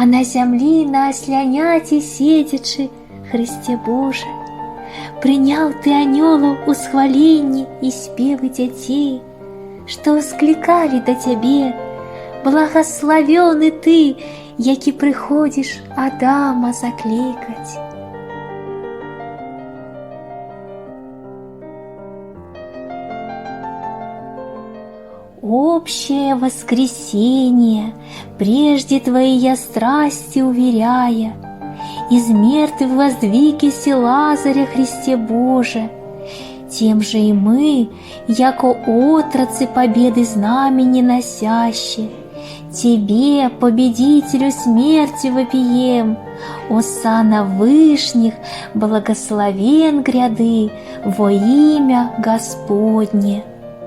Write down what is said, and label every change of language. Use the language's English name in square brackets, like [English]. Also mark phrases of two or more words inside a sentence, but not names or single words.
[Belarusian] на зямлі на асляняці седзячы, Христе Божа, прыняў ты анёлаў усхваленні і спевы дзяцей, што склікалі да цябе. Благаславёны ты, які прыходзіш Адама заклікаць. [Church Slavic] Общее воскресение, прежде твоей я страсти уверяя, из мертвых воздвигися Лазаря, Христе Боже, тем же и мы, яко отрацы победы знамени носящие, Тебе, победителю смерти, вопием, осанна вышних, благословен гряды во имя Господне.